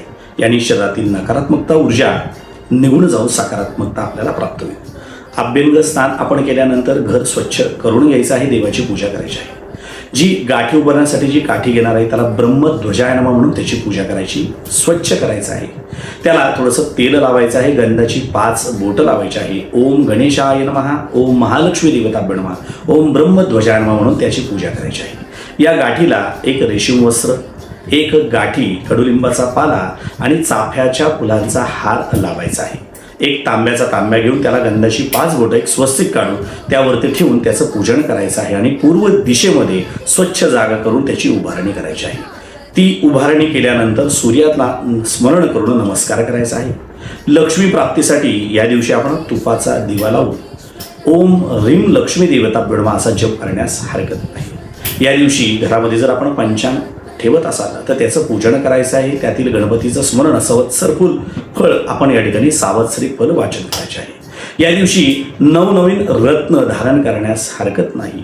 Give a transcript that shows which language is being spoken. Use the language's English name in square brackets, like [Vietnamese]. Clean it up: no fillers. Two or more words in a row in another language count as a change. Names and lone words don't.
[Marathi] याने शरीरातील नकारात्मकता ऊर्जा निघून जाऊन सकारात्मकता आपल्याला प्राप्त होईल. अभ्यंग स्नान आपण केल्यानंतर घर स्वच्छ करून घ्यायचं आहे. देवाची पूजा करायची आहे. जी गाठी उभारण्यासाठी जी काठी घेणार आहे त्याला [Sanskrit] ब्रह्मध्वजाय नमः [Marathi] म्हणून त्याची पूजा करायची, स्वच्छ करायचं आहे. त्याला थोडंसं तेल लावायचं आहे. गंधाची 5 बोटं लावायची आहे. [Sanskrit] ओम गणेशाय नमः, ओम महालक्ष्मी देवताभ्यो नमः, ओम ब्रह्मध्वजाय नमः [Marathi] म्हणून त्याची पूजा करायची आहे. या गाठीला एक रेशीम वस्त्र, एक गाठी कडुलिंबाचा पाला आणि चाफ्याच्या फुलांचा हार लावायचा आहे. एक तांब्या घेऊन त्याला गंधाची 5 बोटं एक स्वस्तिक काढून त्यावरती ठेवून त्याचं पूजन करायचं आहे आणि पूर्व दिशेमध्ये स्वच्छ जागा करून त्याची उभारणी करायची आहे. ती उभारणी केल्यानंतर सूर्याला स्मरण करून नमस्कार करायचा आहे. लक्ष्मी प्राप्तीसाठी या दिवशी आपण तुपाचा दिवा लावून [Sanskrit] ओम ह्रीं लक्ष्मी देवताभ्यो नमः [Marathi] असा जप करण्यास हरकत नाही. या दिवशी घरामध्ये जर आपण पंचांग ठेवत असाल तर त्याचं पूजन करायचं आहे. त्यातील गणपतीचं स्मरण संवत्सर फळ आपण या ठिकाणी सावत्सरिक फल वाचन करायचे आहे. या दिवशी नवनवीन रत्न धारण करण्यास हरकत नाही.